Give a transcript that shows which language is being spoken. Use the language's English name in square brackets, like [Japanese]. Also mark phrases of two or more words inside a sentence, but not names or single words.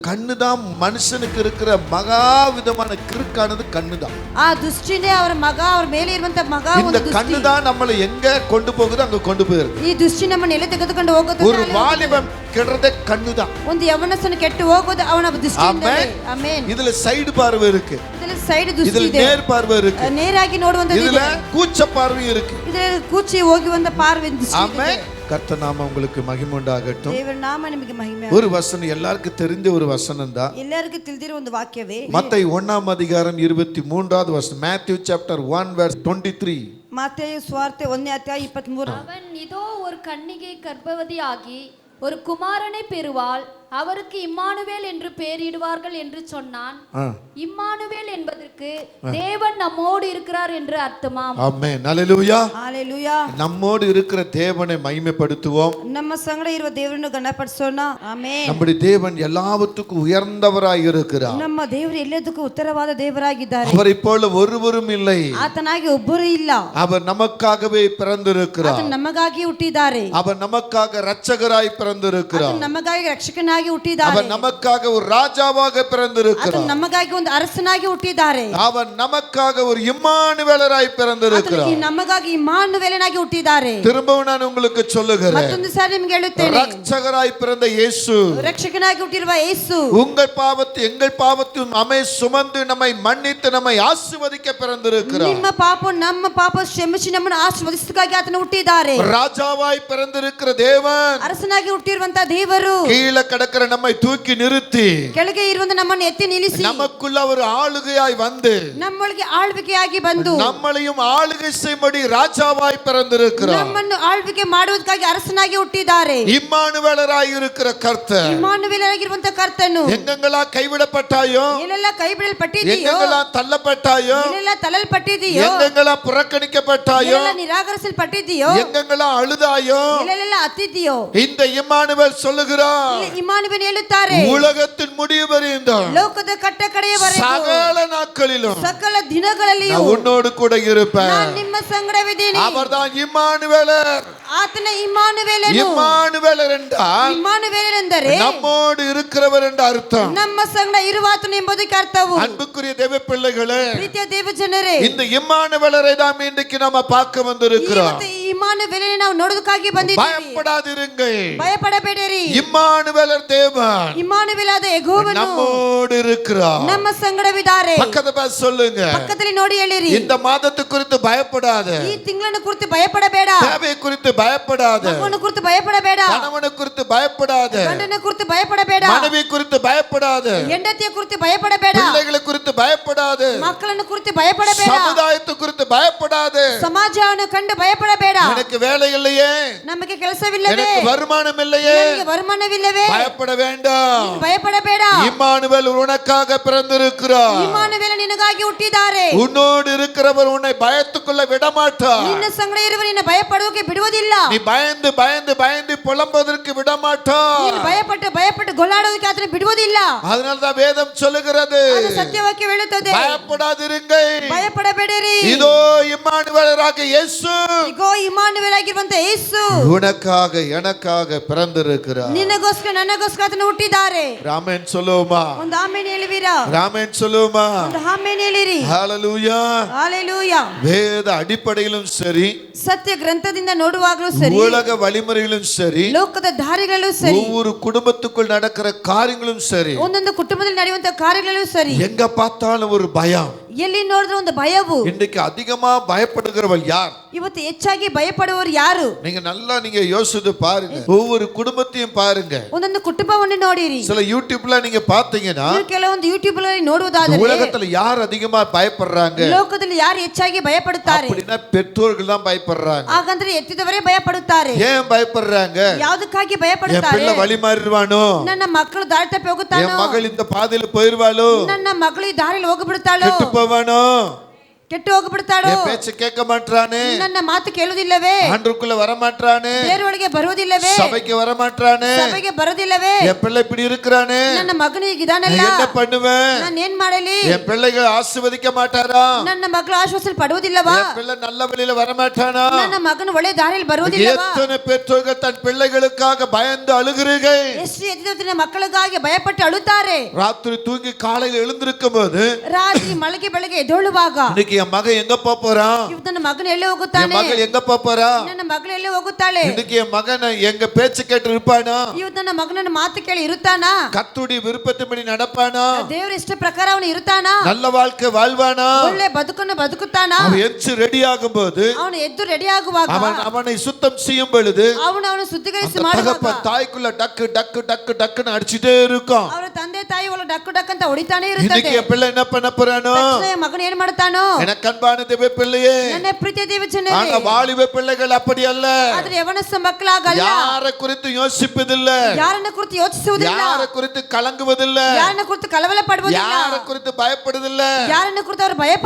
[Tamil] கண்ணுதான் மனுஷனுக்கு இருக்கிற மகா விதமான கிறுக்கானது கண்ணுதான். [Kannada] ಆ ದೃಷ್ಟಿನೇ ಅವರ ಮಗ ಅವರ ಮೇಲೆ ಇರುವಂತ ಮಗ [Tamil] இந்த [Kannada] ಒಂದು ದೃಷ್ಟಿ. [Tamil] கண்ணுதான் நம்மளை எங்க கொண்டு போகுது அங்க கொண்டு போயிருது. [Kannada] ಈ ದೃಷ್ಟಿ ನಮ್ಮನ್ನು ಎಲ್ಲಿ ತೆಗೆದುಕೊಂಡು ಹೋಗುತ್ತದೆ. [Tamil] ஒரு வாலிபம் கெடுறதே கண்ணுதான். [Kannada] ಒಂದು ಯವನಸನ ಕೆಟ್ಟು ಹೋಗೋದು ಅವನ ದೃಷ್ಟಿಯಿಂದಲೇ. ಆಮೆನ್. [Tamil] இதுல சைடு பார்வை இருக்கு, [Kannada] ಇದರಲ್ಲಿ ಸೈಡ್ ದೃಷ್ಟಿ [Tamil] இதுல [Kannada] ಇದೆ, [Tamil] நேர் பார்வை இருக்கு, [Kannada] ನೇರಾಗಿ ನೋಡುವಂತದ್ದು [Tamil] இதுல [Kannada] ಇದೆ, [Tamil] கூச்ச பார்வை இருக்கு. [Kannada] ಇದರಲ್ಲಿ ಕೂಚಿ ಹೋಗುವಂತ ಪಾರ್ವೆ ದೃಷ್ಟಿ ಇದೆ. [Tamil] ஆமென். கர்த்தர் நாம உங்களுக்கு மகிமை உண்டாகட்டும். [Kannada] ದೇವರ ನಾಮ ನಿಮಗೆ ಮಹಿಮೆ. [Tamil] ஒரு வசனம் எல்லாருக்கும் தெரிஞ்ச ஒரு வசனம் தான். [Kannada] ಎಲ್ಲರಿಗೂ ತಿಳಿದಿರುವ ಒಂದು ವಾಕ್ಯವೇ [Tamil] மத்தேயு 1 23வது வசனம். [English] Matthew chapter 1 verse 23. [Kannada] ಮತ್ತಾಯ ಸುವಾರ್ತೆ 1ನೇ ಅಧ್ಯಾಯ 23. [Tamil] அவன் இதோ ஒரு கன்னிகை கர்ப்பவதியாகி ஒரு குமாரனை பெறுவாள், அவருக்கு இம்மானுவேல் என்று பெயரிடுவார்கள் என்று சொன்னான். இம்மானுவேல் என்பதற்கு தேவன் நம்மோடு இருக்கிறார் என்று அர்த்தமாம். ஆமென். ஹalleluya. ஹalleluya. நம்மோடு இருக்கிற தேவனை மகிமைப்படுத்துவோம். [Kannada] ನಮ್ಮ ಸಂಗಡ ಇರುವ ದೇವರನ್ನು ಗಣಪಡಿಸೋಣ. ಆಮೆನ್. [Tamil] நம்முடைய தேவன் எல்லாவற்றுக்கும் உயர்ந்தவராய் இருக்கிறார். [Kannada] ನಮ್ಮ ದೇವರು ಎಲ್ಲದಕ್ಕೂ ಉತ್ತರವಾದ ದೇವರಾಗಿದ್ದಾರೆ. [Tamil] அவரை போல ஒருவரும் இல்லை. [Kannada] ಆತನಾಗಿ ಒಬ್ಬರು ಇಲ್ಲ. [Tamil] அவர் நமக்காகவே பிறந்திருக்கிறார். [Kannada] ಆತನು ನಮಗಾಗಿ ಹುಟ್ಟಿದ್ದಾರೆ. [Tamil] அவர் நமக்காக இரட்சகராய் பிறந்திருக்கிறார். [Kannada] ಆತನು ನಮಗಾಗಿ ರಕ್ಷಕನಾಗಿ ಹುಟ್ಟಿದ್ದಾರೆ. [Tamil] அவர் நமக்காக ஒரு ராஜாவாக பிறந்திருக்கிறார். [Kannada] ಆತನು ನಮಗಾಗಿ ಒಂದು ಅರಸನಾಗಿ ಹುಟ್ಟಿದ್ದಾರೆ. [Tamil] அவர் நமக்காக ஒரு இம்மானுவேலராய் பிறந்திருக்கிறார். [Kannada] ಆತನು ನಮಗಾಗಿ ಇಮ್ಮಾನುವೇಲನಾಗಿ ಹುಟ್ಟಿದ್ದಾರೆ. [Tamil] திரும்பவும் நான் உங்களுக்கு சொல்லுகிறேன், [Kannada] ಮತ್ತೊಂದು ಸಾರಿ ನಿಮಗೆ ಹೇಳುತ್ತೇನೆ, [Tamil] இரட்சகராய் பிறந்த இயேசு, [Kannada] ರಕ್ಷಕನಾಗಿ ಹುಟ್ಟಿರುವ ಯೇಸು, [Tamil] உங்கள் பாவத்தை எங்கள் பாவத்தையும் நம்மை சுமந்து நம்மை மன்னித்து நம்மை ஆசீர்வதிக்க பிறந்திருக்கிறார். [Kannada] ನಿಮ್ಮ ಪಾಪ ನಮ್ಮ ಪಾಪ ಕ್ಷಮಿಸಿ ನಮ್ಮನ್ನು ಆಶೀರ್ವದಿಸಲಿಕ್ಕಾಗಿ ಆತನು ಹುಟ್ಟಿದ್ದಾರೆ. [Tamil] ராஜாவாய் பிறந்திருக்கிற தேவன் [Kannada] ಅರಸನಾಗಿ ಹುಟ್ಟಿರುವಂತ ದೇವರು [Tamil] கீழே கிடக்கிற நம்மை தூக்கி நிறுத்தி [Kannada] ಕೆಳಗೆ ಇರುವಂತ ನಮ್ಮನ್ನು ಎತ್ತಿ ನಿಲ್ಲಿಸಿ [Tamil] நமக்குள்ள ஒரு ஆளுகையாய் வந்து [Kannada] ನಮ್ಮೊಳಗೆ ಆಳ್ವಿಕೆಯಾಗಿ ಬಂದು [Tamil] நம்மளையும் ஆளுகை செய்யும்படி ராஜாவாய் பிறந்திருக்கிறார். [Kannada] ನಮ್ಮನ್ನು ಆಳ್ವಿಕೆ ಮಾಡುವುದಕ್ಕಾಗಿ ಅರಸನಾಗಿ ಹುಟ್ಟಿದ್ದಾರೆ. [Tamil] இம்மானுவேலராய் இருக்கிற கர்த்தர், [Kannada] ಇಮ್ಮಾನುವೇಲನಾಗಿರುವಂತ ಕರ್ತನು, [Tamil] எங்கெங்கெல்லாம் கைவிடப்பட்டாயோ, [Kannada] ಎಲ್ಲೆಲ್ಲ ಕೈ ಬಿಡಲ್ಪಟ್ಟಿದೆಯೋ, [Tamil] எங்கெங்கெல்லாம் தள்ளப்பட்டாயோ, [Kannada] ಎಲ್ಲೆಲ್ಲ ತಳ್ಳಲ್ಪಟ್ಟಿದೆಯೋ, [Tamil] எங்கெங்கெல்லாம் புறக்கணிக்கப்பட்டாயோ, [Kannada] ಎಲ್ಲೆಲ್ಲ ನಿರಾಕರಿಸಲ್ಪಟ್ಟಿದೆಯೋ, [Tamil] எங்கெங்கெல்லாம் அழுதாயோ, [Kannada] ಎಲ್ಲೆಲ್ಲ ಅತ್ತಿದೆಯೋ, [Tamil] இந்த இம்மானுவேல் சொல்லுகிறார், [Kannada] ಇಮ್ಮಾನುವೇಲ್ ಹೇಳುತ್ತಾರೆ, [Tamil] உலகத்தின் முடிவு பரியந்தம் [Kannada] ಲೋಕದ ಕಟ್ಟ ಕಡೆಯವರೆಗೂ [Tamil] சகல நாட்களிலும் [Kannada] ಸಕಲ ದಿನಗಳಲ್ಲಿಯೂ [Tamil] நான் உன்னோடு கூட இருப்பேன். [Kannada] ನಾನು ನಿಮ್ಮ ಸಂಗಡವಿದ್ದೇನೆ. [Tamil] அவர்தான் இம்மானுவேலர். [Kannada] ಆತನ ಇಮ್ಮಾನುವೇಲನು. [Tamil] இம்மானுவேலர் என்றால் [Kannada] ಇಮ್ಮಾನುವೇಲ್ ಎಂದರೆ [Tamil] நம்மோடு இருக்கிறவர் என்ற அர்த்தம். [Kannada] ನಮ್ಮ ಸಂಗಡ ಇರುವಾತನು ಎಂಬುದಕ್ಕೆ ಅರ್ಥವು. [Tamil] அன்புக்குரிய தேவ பிள்ளைகளே, [Kannada] ಪ್ರೀತಿಯ ದೇವ ಜನರೇ, [Tamil] இந்த இம்மானுவேலரை தான் இன்றைக்கு நாம பார்க்க வந்திருக்கிறோம். [Kannada] ಇವತ್ತು ಈ ಇಮ್ಮಾನುವೇಲனை ನಾವು ನೋಡೋದಕ್ಕಾಗಿ ಬಂದಿದ್ದೀವಿ. [Tamil] பயப்படாதிருங்கள். [Kannada] ಭಯಪಡಬೇಡಿರಿ. [Tamil] இம்மானுவேலர் தேவன் [Kannada] ಇಮ್ಮಾನುವೇಲಾದ ಯೆಹೋವನು [Tamil] நம்மோடு இருக்கிறார். [Kannada] ನಮ್ಮ ಸಂಗಡವಿದ್ದಾರೆ. [Tamil] பக்கத்துல பார்த்து சொல்லுங்க, [Kannada] ಪಕ್ಕದಲ್ಲಿ ನೋಡಿ ಹೇಳಿರಿ, [Tamil] இந்த மாதத்து குறித்து பயப்படாத, [Kannada] ಈ ತಿಂಗಳನ್ನು ಕುರಿತು ಭಯಪಡಬೇಡ, [Tamil] தேவை குறித்து பயப்படாத, [Kannada] ಮಗುವನ್ನು ಕುರಿತು ಭಯಪಡಬೇಡ, [Tamil] கணவனை குறித்து பயப்படாத, [Kannada] ಗಂಡನ ಕುರಿತು ಭಯಪಡಬೇಡ, [Tamil] மனைவி குறித்து பயப்படாத, [Kannada] ಹೆಂಡತಿಯ ಕುರಿತು ಭಯಪಡಬೇಡ, [Tamil] பிள்ளைகளை குறித்து பயப்படாத, [Kannada] ಮಕ್ಕಳನ್ನು ಕುರಿತು ಭಯಪಡಬೇಡ, [Tamil] சமுதாயத்தை குறித்து பயப்படாத. [Kannada] ಸಮಾಜವನ್ನು ಕಂಡು ಭಯಪಡಬೇಡ. [Tamil] எனக்கு வேலை இல்லையே, [Kannada] ನಮಗೆ ಕೆಲಸವಿಲ್ಲವೇ, [Tamil] எனக்கு வருமானம் இல்லையே, [Kannada] ನನಗೆ ವರಮಾನವಿಲ್ಲವೇ, [Tamil] பயப்பட வேண்டாம். [Kannada] ನೀನು ಭಯಪಡಬೇಡ. [Tamil] இம்மானுவேல் உனக்காக பிறந்திருக்கிறார். [Kannada] ಇಮ್ಮಾನುವೇಲ ನಿನಗಾಗಿ ಹುಟ್ಟಿದ್ದಾರೆ. [Tamil] உன்னோடு இருக்கிறவர் உன்னை பயத்துக்குள்ள விடமாட்டார். [Kannada] ನಿನ್ನ ಸಂಗಡ ಇರುವ ನಿನ್ನ ಭಯಪಡುವುದಕ್ಕೆ ಬಿಡುವುದಿಲ್ಲ. [Tamil] நீ பயந்து பயந்து பயந்து புலம்புவதற்கு விடமாட்டார். [Kannada] ನೀನು ಭಯಪಟ್ಟು ಭಯಪಟ್ಟು ಗೊಲ್ಲಾಡೋದಕ್ಕೆ ಆತನು ಬಿಡುವುದಿಲ್ಲ. [Tamil] அதனால்தான் வேதம் சொல்லுகிறது, [Kannada] ಅದು ಸತ್ಯವಾಕ್ಯ ಹೇಳುತ್ತದೆ, [Tamil] பயப்படாதிருங்கள், [Kannada] ಭಯಪಡಬೇಡಿರಿ. [Tamil] இதோ இம்மானுவேலராக இயேசு [Kannada] ಇಗೋ ಇಮ್ಮಾನುವೇಲ್ ಆಗಿರುವಂತ ಯೇಸು [Tamil] உனக்காக எனக்காக பிறந்திருக்கிறார். [Kannada] ನಿನಗೋಸ್ಕರ ನನಗೋಸ್ಕರ ಆತನು ಹುಟ್ಟಿದ್ದಾರೆ. [Tamil] ராமன் சொல்லுவோமா? [Kannada] ಒಂದು ಆಮೆನ್ ಹೇಳುವಿರಾ? [Tamil] ராமன் சொல்லுவோமா? [Kannada] ಒಂದು ಆಮೆನ್ ಹೇಳಿರಿ. [Tamil] ஹalleluya. ஹalleluya. வேத அடிப்படையிலும் சரி, [Kannada] ಸತ್ಯ ಗ್ರಂಥದಿಂದ ನೋಡುವಾಗಲೂ ಸರಿ, [Tamil] உலக வழிமுறையிலும் சரி, [Kannada] ಲೋಕದ ದಾರಿಗಳಲ್ಲೂ ಸರಿ, [Tamil] ஒவ்வொரு குடும்பத்துக்குள் நடக்கிற காரியங்களும் சரி, [Kannada] ಒಂದೊಂದು ಕುಟುಂಬದಲ್ಲಿ ನಡೆಯುವಂತ ಕಾರ್ಯಗಳಲ್ಲೂ ಸರಿ, [Tamil] எங்க பார்த்தாலும் ஒரு பயம். [Kannada] ಎಲ್ಲಿ ನೋಡಿದ್ರು ಒಂದು ಭಯವು. [Tamil] இன்றைக்கு அதிகமா பயப்படுகிறவள் யார்? [Kannada] ಇವತ್ತು ಹೆಚ್ಚಾಗಿ ಭಯಪಡುವವರು ಯಾರು? [Tamil] நீங்க யோசித்து பாருங்க. ஒவ்வொரு குடும்பத்தையும் பாருங்க. [Kannada] ಒಂದೊಂದು ಕುಟುಂಬವನ್ನು ನೋಡಿರಿ. [Tamil] சில யூடியூப்ல நீங்க பாத்தீங்கன்னா, [Kannada] ನೀವು ಕೆಲವೊಂದು ಯೂಟ್ಯೂಬ್ ಅಲ್ಲಿ ನೋಡುವುದಾದರೆ [Tamil] உலகத்துல யார் அதிகமா பயப்படுறாங்க? [Kannada] ಲೋಕದಲ್ಲಿ ಯಾರು ಹೆಚ್ಚಾಗಿ ಭಯಪಡುತ್ತಾರೆ? [Tamil] அப்படின்னா பெற்றோர்கள் தான் பயப்படுறாங்க. [Kannada] ಹಾಗಂದ್ರೆ ಎತ್ತಿದವರೇ ಭಯಪಡುತ್ತಾರೆ. [Tamil] ஏன் பயப்படுறாங்க? [Kannada] ಯಾವುದಕ್ಕಾಗಿ [Tamil] என் [Kannada] ಭಯಪಡುತ್ತಾರೆ? [Tamil] பிள்ளை வழி மாறிடுவானோ, [Kannada] ನನ್ನ ಮಕ್ಕಳು ದಾರಿ ತಪ್ಪಿ ಹೋಗುತ್ತಾನೋ, [Tamil] என் மகள் இந்த பாதையில போயிருவாளோ, [Kannada] ನನ್ನ ಮಗಳು ಈ ದಾರಿಯಲ್ಲಿ ಹೋಗಿಬಿಡುತ್ತಾಳೋ, [Tamil] கெட்டு போவானோ, [Kannada] ಕೆಟ್ಟು ಹೋಗ್ಬಿಡ್ತಾಳೋ [Tamil] என் பேச்சு கேட்க மாட்டானே, [Kannada] ನನ್ನ ಮಾತು ಕೇಳುವುದಿಲ್ಲವೇ [Tamil] ஆண்டுக்குள்ள வர மாட்டானே, [Kannada] ದೇವರೊಳಗೆ ಬರುವುದಿಲ್ಲವೇ [Tamil] சபைக்கு வர மாட்டானே, [Kannada] ಸಭೆಗೆ ಬರುವುದಿಲ್ಲವೇ [Tamil] என் பிள்ளை இப்படி இருக்கிறானே, [Kannada] ನನ್ನ ಮಗನು ಹೀಗಿದಾನಲ್ಲ [Tamil] நான் என்ன பண்ணுவேன்? [Kannada] ನಾನು ಏನ್ ಮಾಡಲಿ [Tamil] என் பிள்ளைகள் ஆசீர்வதிக்க மாட்டாரா? [Kannada] ನನ್ನ ಮಗಳು ಆಶ್ವಾಸನೆ ಪಡುವುದಿಲ್ಲವಾ [Tamil] என் பிள்ளை நல்ல வழியில வர மாட்டானா? [Kannada] ನನ್ನ ಮಗನು ಒಳ್ಳೆ ದಾರಿಯಲ್ಲಿ ಬರುವುದಿಲ್ಲವಾ [Tamil] எத்தனை பெற்றோர்கள் தன் பிள்ளைகளுக்காக பயந்து அழுகிறீர்கள்? [Kannada] ಎಷ್ಟು ಎದ್ದಿನ ಮಕ್ಕಳಿಗಾಗಿ ಭಯಪಟ್ಟು ಅಳುತ್ತಾರೆ [Tamil] ராத்திரி தூங்கி காலையில எழுந்திருக்கும் போது [Kannada] ರಾತ್ರಿ ಮಲಗಿ ಬೆಳಗ್ಗೆ ಎದ್ದೇಳುವಾಗ [Tamil] இன்னைக்கு என் மகன் எங்க போறான், [Kannada] ಇವತ್ತು ನನ್ನ ಮಗನು ಎಲ್ಲಿ [Tamil] என் [Kannada] ಹೋಗುತ್ತಾನೆ [Tamil] மகள் எங்க போறா, [Kannada] ನನ್ನ ಮಗಳು ಎಲ್ಲಿ ಹೋಗುತ್ತಾಳೆ [Tamil] இன்னைக்கு என் மகன் எங்க பேச்சு கேட்டு இருப்பானா, [Kannada] ಇವತ್ತು ನನ್ನ ಮಗನ ಮಾತು ಕೇಳಿ ಇರುತ್ತಾನಾ [Tamil] கர்த்தருடைய விருப்பத்தின்படி நடப்பானா, [Kannada] ದೇವರ ಇಷ್ಟ ಪ್ರಕಾರ ಅವನು ಇರುತ್ತಾನಾ [Tamil] நல்ல வாழ்க்கை வாழ்வானா, [Kannada] ಒಳ್ಳೆ ಬದುಕನ್ನು ಬದುಕುತ್ತಾನಾ [Tamil] அவன் எச்சு ரெடி ஆகும் போது [Kannada] ಅವನು ಎದ್ದು ರೆಡಿ ಆಗುವಾಗ [Tamil] அவனை சுத்தம் செய்யும் பொழுது [Kannada] ಅವನು ಶುದ್ಧೀಕರಿಸಿ [Tamil] அந்த [Kannada] ಮಾಡುವಾಗ [Tamil] தகப்பன் தாய்க்குள்ள டக்கு டக்கு டக்கு டக்குன்னு அடிச்சுட்டே இருக்கும். [Kannada] ಅವರ ತಂದೆ ತಾಯಿ ಒಳ ಡಕ್ಕು ಡಕ್ ಅಂತ ಹೊಡಿತಾನೆ [Tamil] இன்னைக்கு [Kannada] ಇರುತ್ತದೆ [Tamil] என் பிள்ளை என்ன பண்ண போறானோ, [Kannada] ತಕ್ಷಣ ಮಗನು ಏನ್ ಮಾಡ್ತಾನೋ [Tamil] எனக்கு அன்பான தேவ பிள்ளையே, [Kannada] ನನ್ನ ಪ್ರೀತಿಯ ದೇವ [Tamil] ஆனா [Kannada] ಜನರೇ [Tamil] வாலிப பிள்ளைகள் அப்படி அல்ல. [Kannada] ಆದ್ರೆ ಯವನಸ್ಥ ಮಕ್ಕಳಾಗಲ್ಲ [Tamil] யாரை குறித்து யோசிப்பதில்ல, [Kannada] ಯಾರನ್ನ ಕುರಿತು ಯೋಚಿಸುವುದಿಲ್ಲ [Tamil] யாரை குறித்து கலங்குவதில்ல, [Kannada] ಯಾರನ್ನ ಕುರಿತು ಕಳವಳ ಪಡುವುದಿಲ್ಲ [Tamil] யாரை குறித்து பயப்படுதில்ல. [Kannada] ಯಾರನ್ನ ಕುರಿತು ಅವರು ಭಯ